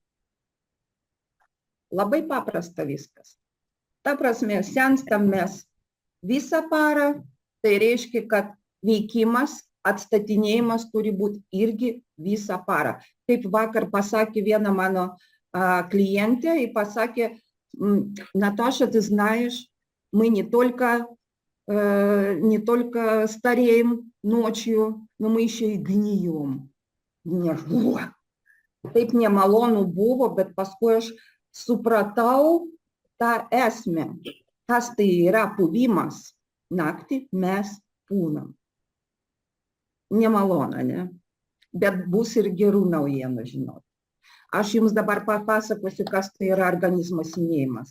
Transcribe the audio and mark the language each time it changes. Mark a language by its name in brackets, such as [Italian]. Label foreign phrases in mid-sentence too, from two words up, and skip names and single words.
[Lithuanian] Labai paprasta viskas. Ta prasme, senstam mes visą parą, tai reiškia, kad veikimas, atstatinėjimas turi būti irgi visą parą. Kaip vakar pasakė viena mano [Russian] клиенте и pasakė, Наташа, ты знаешь, мы не только стареем ночью, но мы еще и гнием. [Lithuanian] Taip nemalonu buvo, bet paskui aš supratau tą esmę. Kas tai yra puvimas? Naktį mes pūnam. Nemalona, ne? Bet bus ir gerų naujienų, žinot. Aš jums dabar papasakosiu, kas tai yra organizmo senėjimas.